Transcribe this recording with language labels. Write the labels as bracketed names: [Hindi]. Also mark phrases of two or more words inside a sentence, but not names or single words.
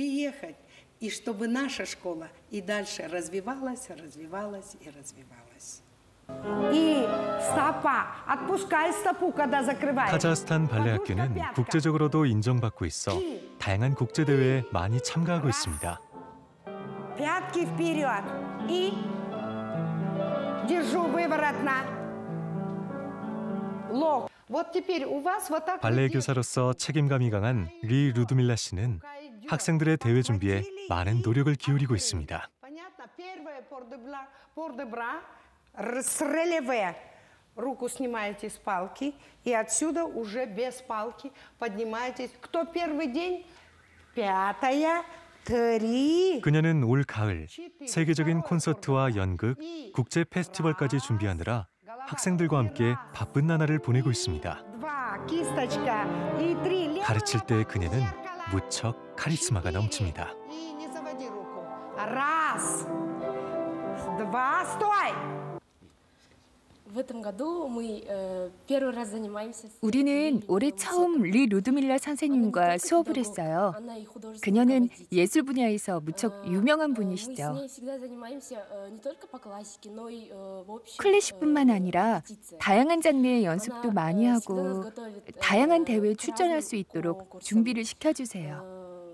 [Korean] 카자흐스탄 발레 학교는 국제적으로도 인정받고 있어 다양한 국제 대회에 많이 참가하고 있습니다. [Russian] Пятки вперед и держу выворотно. Лоб. Вот теперь у вас вот так. [Korean] 발레 교사로서 책임감이 강한 리 루드밀라 씨는 학생들의 대회 준비에 많은 노력을 기울이고 있습니다. [Russian] Понятно? Первое пор де бра, с релеве. руку снимаете с палки и отсюда уже без палки поднимаетесь. Кто первый день? 5, 3. [Korean] 그녀는 올 가을 세계적인 콘서트와 연극, 국제 페스티벌까지 준비하느라 학생들과 함께 바쁜 나날을 보내고 있습니다. 가르칠 때 그녀는 무척 카리스마가 넘칩니다. [Russian] Раз, два, стой! [Korean] 우리는 올해 처음 리 루드밀라 선생님과 수업을 했어요. 그녀는 예술 분야에서 무척 유명한 분이시죠. 클래식뿐만 아니라 다양한 장르의 연습도 많이 하고 다양한 대회에 출전할 수 있도록 준비를 시켜주세요.